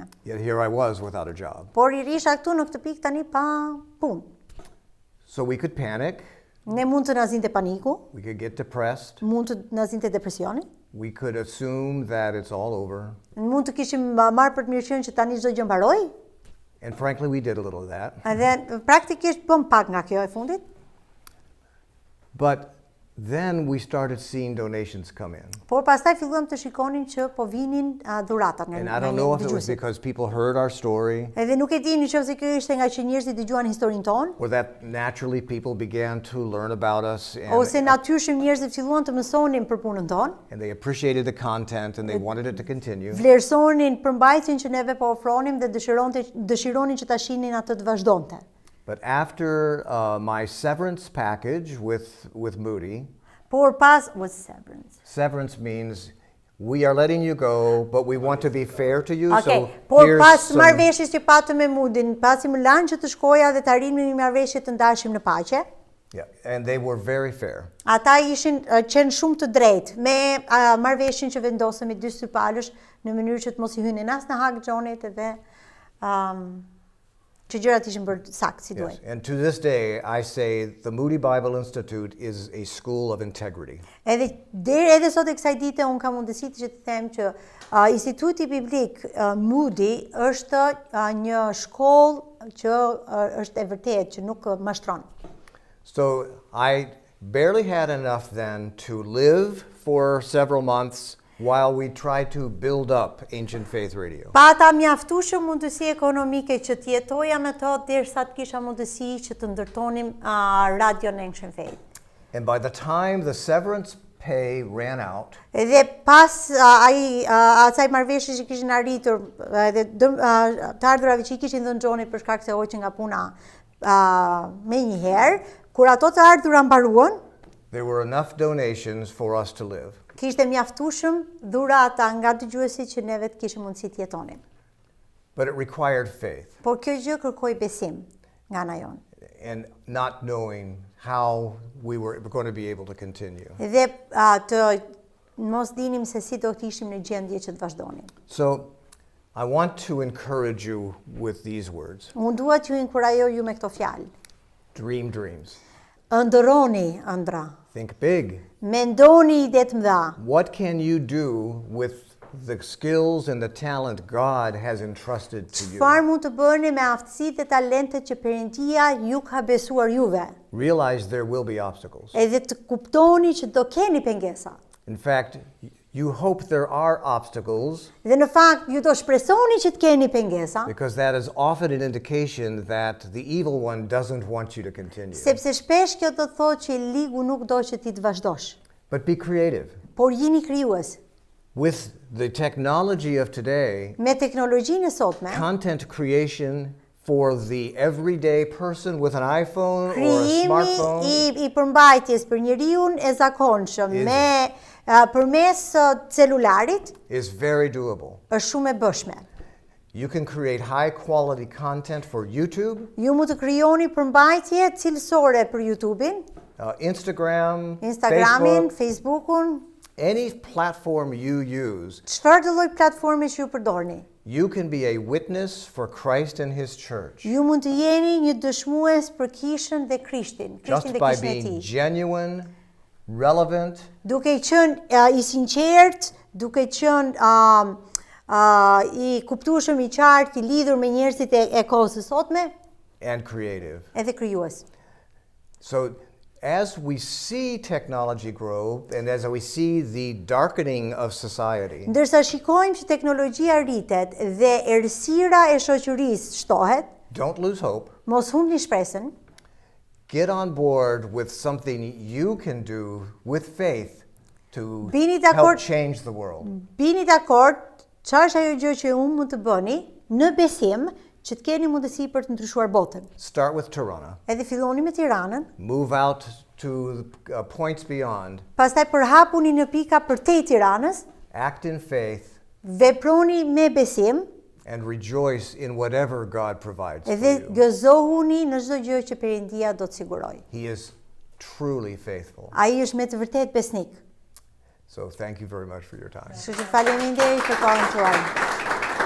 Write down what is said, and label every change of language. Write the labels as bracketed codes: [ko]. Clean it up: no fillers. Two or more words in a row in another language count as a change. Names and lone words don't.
[en] Yet here I was without a job. [sq] Por isha këtu në këtë pikë tani pa punë. [en] So we could panic. [sq] Ne mund të na zinte paniku. [en] We could get depressed. [sq] Mund të na zinte depresioni. [en] we could assume that it's all over. [sq] Mund të kishim marrë për të mirëqenë që tani çdo gjë mbaroi. [en] And frankly, we did a little of that. [sq] Edhe praktikisht bëm pak nga kjo e fundit. [en] But then we started seeing donations come in. [sq] Por pastaj filluam të shikonin që po vinin dhuratat nga [en] And I don't know if it was [sq] dëgjuesit. [en] because people heard our story, [sq] Edhe nuk e di nëse kjo ishte nga që njerëzit dëgjuan historinë tonë, [en] or that naturally people began to learn about us [sq] ose natyrshëm njerëzit filluan të mësonin për punën tonë, [en] and they appreciated the content and they wanted it to continue. [sq] vlerësonin përmbajtjen që neve po ofronim dhe dëshironin që ta shihnin atë të vazhdonte. [en] But after my severance package with Moody, [sq] Por pas [en] was severance. severance means we are letting you go, but we want to be fair to you. Okay, So [sq] por [en] here's [sq] pas [en] some, [sq] marrëveshjes që patëm me Mundin, pasi më lanë që të shkoja dhe të arrijmë një marrëveshje të ndarshëm në paqe, [en] yeah, and they were very fair. [sq] ata ishin qenë shumë të drejtë me marrëveshjen që vendosëm me dy sypalësh në mënyrë që të mos i hynin as në hak xhonit edhe që gjërat ishin bërë saktë si [en] Yes. [sq] duhet. [en] And to this day, I say the Moody Bible Institute is a school of integrity. [sq] Edhe sot e kësaj dite unë kam mundësi që të them që Instituti Biblik Moody është një shkollë që është e vërtetë, që nuk mashtron. [en] So I barely had enough then to live for several months while we tried to build up Ancient Faith Radio. [sq] Pata mjaftueshëm mundësi ekonomike që të jetoja me to derisa të kisha mundësi që të ndërtonim radion Ancient Faith. [en] And by the time the severance pay ran out, [sq] Edhe pas asaj marrëveshje që kishin arritur edhe të ardhurave që i kishin dhënë xhonit për shkak se hoqën nga puna me një herë, kur ato të ardhura mbaruan, [en] there were enough donations for us to live. [sq] kishte mjaftueshëm dhurata nga dëgjuesit që neve të kishim mundësi të jetonim. [en] But it required faith [sq] Por kjo gjë kërkoi besim nga ana jonë. [en] and not knowing how we were going to be able to continue. [sq] Dhe të mos dinim se si do të ishim në gjendje që të vazhdonim. [en] So I want to encourage you with these words. [sq] Unë dua t'ju inkurajoj ju me këto fjalë. [en] Dream dreams. [sq] Ëndërroni ëndra. [en] Think big. [sq] Mendoni ide të mëdha. [en] What can you do with the skills and the talent God has entrusted to you? [sq] Çfarë mund të bëni me aftësitë dhe talentet që Perëndia ju ka besuar juve? [en] Realize there will be obstacles. [sq] Edhe të kuptoni që do keni pengesa. [en] In fact, you hope there are obstacles [sq] Dhe në fakt ju do shpresoni që të keni pengesa, [en] because that is often an indication that the evil one doesn't want you to continue. [sq] sepse shpesh kjo do të thotë që ligu nuk do që ti të vazhdosh. [en] But be creative. [sq] Por jini krijues. [en] With the technology of today, [sq] Me teknologjinë e sotme, [en] content creation for the everyday person with an iPhone or a [sq] krijimi [en] smartphone [sq] i përmbajtjes për njeriu e zakonshëm me përmes celularit [en] is very doable. [sq] është shumë e bëshme. [en] You can create high quality content for YouTube, [sq] Ju mund të krijoni përmbajtje cilësore për YouTube-in, [en] Facebook, [sq] Instagramin, Facebookun, [en] any platform you use. [sq] çfarë do lloj platformi që ju përdorni. [en] You can be a witness for Christ and His church [sq] Ju mund të jeni një dëshmues për Kishën dhe Krishtin, [en] just [sq] Krishtin dhe [en] by [sq] Kishën e [en] being [sq] tij. [en] genuine, relevant, [sq] Duke qenë i sinqert, duke qenë i kuptueshëm, i qartë, i lidhur me njerëzit e kohës së sotme, [en] and creative. [sq] edhe krijues. [en] So as we see technology grow and as we see the darkening of society, [sq] Ndërsa shikojmë që teknologjia rritet dhe errësira e shoqërisë shtohet, [en] don't lose hope. [sq] mos humni shpresën. [en] Get on board with something you can do with faith to [sq] Bini [en] help [sq] dakord. [en] change the world. [sq] Bini dakord, çfarë është ajo gjë që unë mund të bëni në besim që të keni mundësi për të ndryshuar botën. [en] Start with Tirana. [sq] Edhe filloni me Tiranën, [en] Move out to points beyond. [sq] pastaj përhapuni në pika përtej Tiranës, [en] Act in faith [sq] veproni me besim, [en] and rejoice in whatever God provides for [sq] edhe [en] you. [sq] gëzohuni në çdo gjë që Perëndia do të sigurojë. [en] He is truly faithful. [sq] Ai është me të vërtetë besnik. [en] So thank you very much for your time. [sq] Kështu që faleminderit për kohën tuaj.